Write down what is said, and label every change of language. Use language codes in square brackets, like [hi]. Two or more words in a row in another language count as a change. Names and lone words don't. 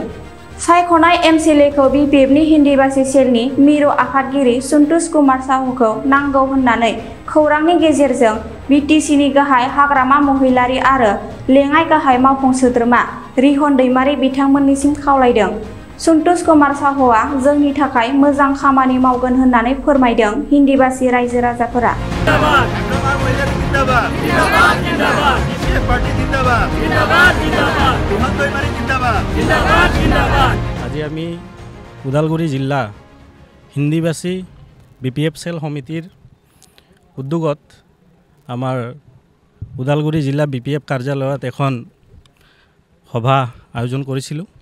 [brx] सायख'नाय एमसिएलएखौ बिपिएफनि हिन्दी भाषी सेलनि मिरु आफादगिरि सन्तोष कुमार साहुखौ नांगौ होननानै खौरांनि गेजेरजों बिटिसिनि गाहाय हाग्रामा महिलारि आरो लेङाइ गाहाय मावफुं सोद्रोमा रिहन दैमारि बिथांमोननिसिम खावलायदों। सन्तोष कुमार साहुआ जोंनि थाखाय मोजां खामानि मावगोन होननानै फोरमायदों। हिन्दी भाषी रायजो राजाफोरा [as] আজি আমি উদালগুৰি জিলা হিন্দী ভাষী বিপিএফ সেল সমিতিৰ উদ্যোগত আমাৰ উদালগুৰি জিলা বিপিএফ কাৰ্যালয়ত এখন সভা আয়োজন কৰিছিলোঁ